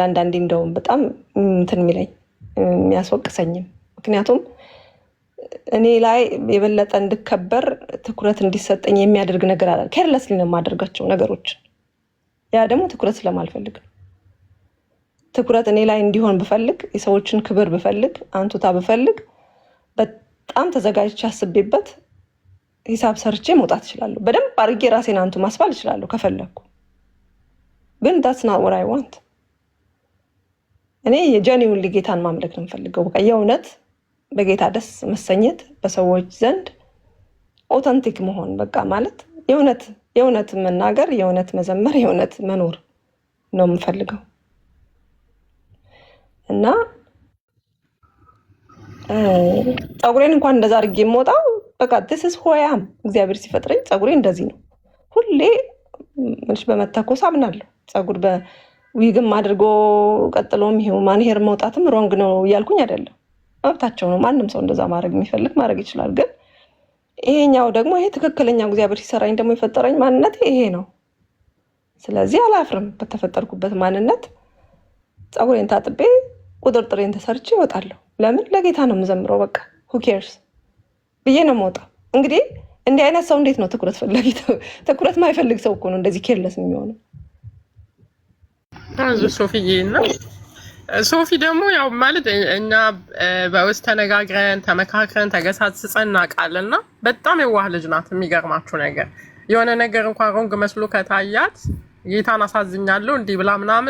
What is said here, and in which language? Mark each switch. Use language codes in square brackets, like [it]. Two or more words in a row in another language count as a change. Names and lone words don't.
[am] አንዳንዴ እንደውም በጣም እንትን የሚለኝ የሚያስወቅሰኝም። ምክንያቱም እኔ ላይ የበለጠ እንድከበር ትኩረት እንዲሰጠኝ የሚያደርግ ነገር አለ። ኬርለስሊ ነው የማደርጋቸው ነገሮችን። ያ ደግሞ ትኩረት ስለማልፈልግ ነው። ትኩረት እኔ ላይ እንዲሆን ብፈልግ፣ የሰዎችን ክብር ብፈልግ፣ አንቱታ ብፈልግ በጣም ተዘጋጅቼ አስቤበት ሂሳብ ሰርቼ መውጣት እችላለሁ። በደንብ አድርጌ ራሴን አንቱ ማስባል እችላለሁ ከፈለግኩ። ግን [en] that's not what I want። [am] እኔ የጀኒውን ጌታን ማምለክ ነው የምፈልገው። በቃ የእውነት በጌታ ደስ መሰኘት፣ በሰዎች ዘንድ ኦተንቲክ መሆን፣ በቃ ማለት የእውነት መናገር፣ የእውነት መዘመር፣ የእውነት መኖር ነው የምፈልገው እና ፀጉሬን እንኳን እንደዛ አድርጌ የምወጣው በቃ [en] this is who I am። [am] እግዚአብሔር ሲፈጥረኝ ፀጉሬ እንደዚህ ነው። ሁሌ በመተኮስ አምናለሁ። ፀጉር በዊግም አድርጎ ቀጥሎም [en] human hair [am] መውጣትም ሮንግ ነው እያልኩኝ አይደለም። መብታቸው ነው። ማንም ሰው እንደዛ ማድረግ የሚፈልግ ማድረግ ይችላል። ግን ይሄኛው ደግሞ ይሄ ትክክለኛው እግዚአብሔር ሲሰራኝ ደግሞ የፈጠረኝ ማንነት ይሄ ነው። ስለዚህ አላፍርም በተፈጠርኩበት ማንነት። ፀጉሬን ታጥቤ ቁጥርጥሬን ተሰርቼ እወጣለሁ። ለምን? ለጌታ ነው የምዘምረው። በቃ [en] who cares [am] ብዬ ነው የምወጣው። እንግዲህ እንዲህ አይነት ሰው እንዴት ነው ትኩረት ፈላጊ? ትኩረት ማይፈልግ ሰው እኮ ነው እንደዚህ ኬርለስ የሚሆነው። ሶፊዬ እና ሶፊ ደግሞ ያው ማለት እኛ በውስጥ ተነጋግረን ተመካክረን ተገሳጽጸን እናውቃለን። እና በጣም የዋህ ልጅ ናት። የሚገርማችሁ ነገር የሆነ ነገር እንኳን ሮንግ መስሎ ከታያት ጌታን አሳዝኛለሁ እንዲህ ብላ ምናምን